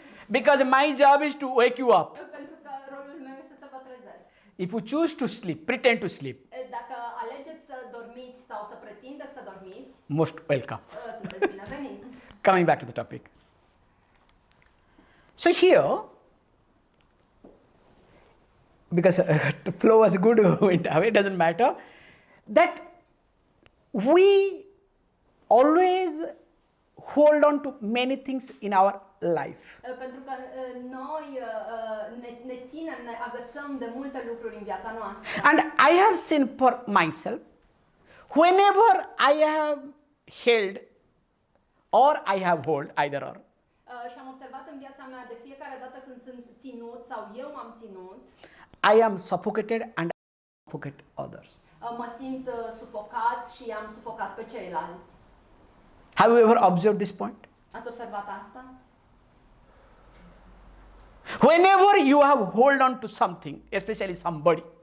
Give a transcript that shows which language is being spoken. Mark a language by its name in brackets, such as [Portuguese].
[English] Because my job is to wake you up. [Romanian] Pentru că rolul meu este să vă trezesc. [English] If you choose to sleep, pretend to sleep, [Romanian] Dacă alegeți să dormiți sau să pretindeți că dormiți, [English] most welcome. [Romanian] sunteți bineveniți. [English] Coming back to the topic. So here, because the flow was good, went away, doesn't matter, that we always hold on to many things in our life. [Romanian] Pentru că noi ne ținem, ne agățăm de multe lucruri în viața noastră. [English] And I have seen for myself, whenever I have held or I have hold, either or, [Romanian] Și am observat în viața mea de fiecare dată când sunt ținut sau eu m-am ținut, [English] I am suffocated and I suffocate others. [Romanian] mă simt sufocat și am sufocat pe ceilalți. [English] Have you ever observed this point? [Romanian] Ați observat asta? [English] Whenever you have hold on to something, especially somebody,